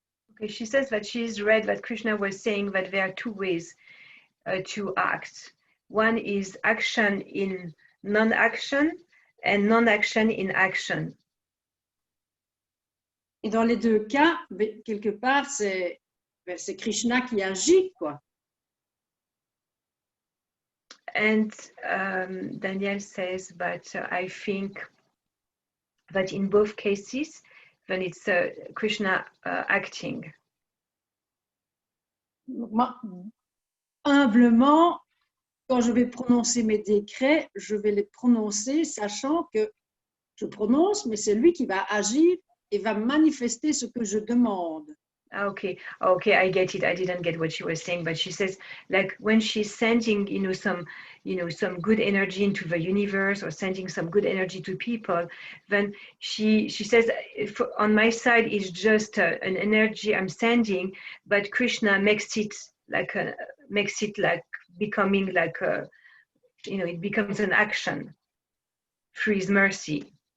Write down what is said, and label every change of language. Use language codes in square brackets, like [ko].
[en] Okay, she says that she's read that Krishna was saying that there are two ways to act. One is action in non-action and non-action in action. [fr] Et dans les deux cas, quelque part, c'est Krishna qui agit, quoi. [en] And Danielle says that I think that in both cases, then it's Krishna acting. [fr] Moi, humblement, quand je vais prononcer mes décrets, je vais les prononcer sachant que je prononce, mais c'est lui qui va agir et va manifester ce que je demande. [en] Okay, I get it. I didn't get what she was saying, but she says, like, when she's sending, some good energy into the universe or sending some good energy to people, then she says, on my side is just an energy I'm sending, but Krishna makes it like becoming like a, it becomes an action through his mercy.